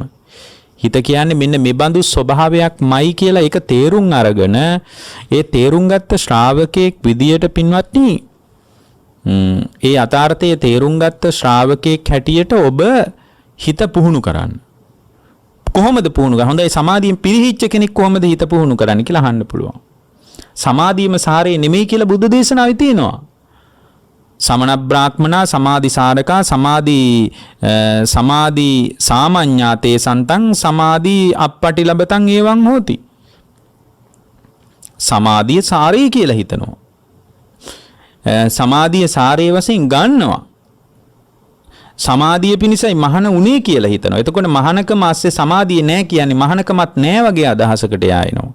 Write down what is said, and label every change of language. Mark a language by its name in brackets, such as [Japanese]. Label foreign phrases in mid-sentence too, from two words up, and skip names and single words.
[Sinhala] හිත කියන්නේ මෙන්න මෙබඳු ස්වභාවයක්මයි කියලා ඒක තේරුම් අරගෙන ඒ තේරුම් ගත්ත ශ්‍රාවකෙක් විදියට පින්වත්නි ඒ යථාර්ථයේ තේරුම් ගත්ත ශ්‍රාවකෙක් හැටියට ඔබ හිත පුහුණු කරන්න. කොහොමද පුහුණු කරන්නේ? හොඳයි සමාධියෙන් පිරිහිච්ච කෙනෙක් කොහොමද හිත පුහුණු කරන්නේ කියලා අහන්න පුළුවන්. සමාධියම සාරේ නෙමෙයි කියලා බුද්ධ දේශනාවේ තියෙනවා. [Pali] සමන බ්‍රාහ්මනා සමාධි සාරකා සමාධි සාමඤ්ඤාතේ සන්තං සමාධි අප්පටිලබතං එවං හෝති. [Sinhala] සමාධිය සාරේ කියලා හිතනවා. සමාධිය සාරේ වශයෙන් ගන්නවා. සමාධිය පිණිසයි මහාන උනේ කියලා හිතනවා. එතකොට මහානකම ASCII සමාධිය නැහැ කියන්නේ මහානකමත් නැහැ වගේ අදහසකට යනවා.